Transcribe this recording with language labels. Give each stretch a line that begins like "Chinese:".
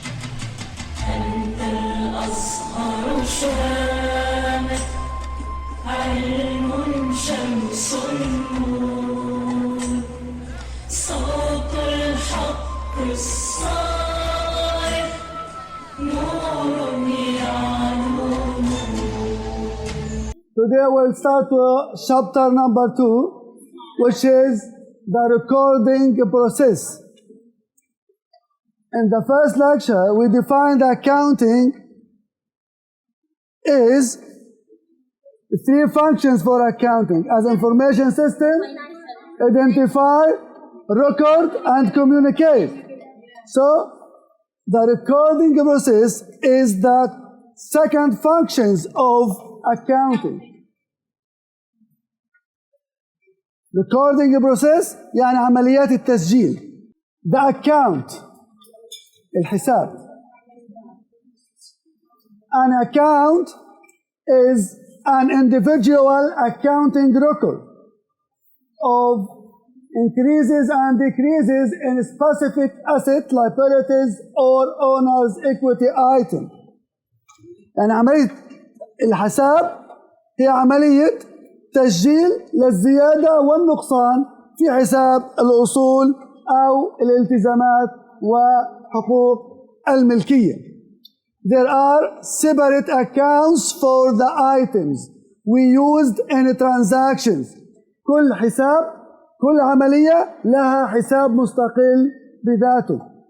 Arabic: الأزهر شامت علم شمس النور صوت الحق الصائب نور يعلو.
English: Today we'll start chapter number 2, which is the recording process. In the first lecture, we defined accounting is 3 functions for accounting as information system, identify, record, and communicate. So, the recording process is the second functions of accounting. Recording process
Arabic: يعني عمليات التسجيل.
English: The account الحساب. An account is an individual accounting record of increases and decreases in specific asset, liabilities, or owner's equity item.
Arabic: يعني عملية الحساب هي عملية تسجيل للزيادة والنقصان في حساب الأصول أو الالتزامات وحقوق الملكية.
English: There are separate accounts for the items we used in transactions.
Arabic: كل حساب، كل عملية لها حساب مستقل بذاته.